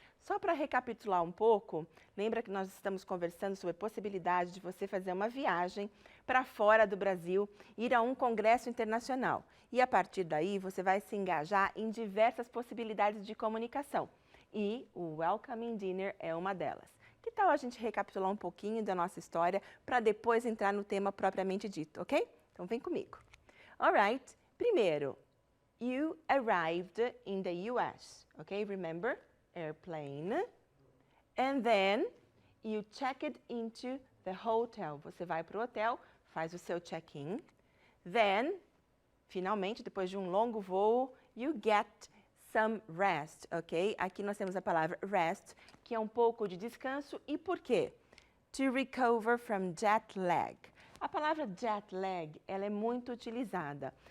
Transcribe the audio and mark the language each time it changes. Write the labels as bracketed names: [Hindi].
[Portuguese] Só para recapitular um pouco, lembra que nós estamos conversando sobre a possibilidade de você fazer uma viagem para fora do Brasil, ir a um congresso internacional. E a partir daí você vai se engajar em diversas possibilidades de comunicação. E o Welcoming Dinner é uma delas. Que tal a gente recapitular um pouquinho da nossa história para depois entrar no tema propriamente dito, ok? Então vem comigo. [English] Alright, primeiro, you arrived in the US, ok? Remember? Airplane. And then you checked into the hotel. [Portuguese] Você vai para o hotel, faz o seu check-in. Then, finalmente, depois de um longo voo, [English] you get some rest, [Portuguese] ok? Aqui nós temos a palavra rest, que é um pouco de descanso. E por quê? [English] To recover from jet lag. [Portuguese] A palavra jet lag, ela é muito utilizada.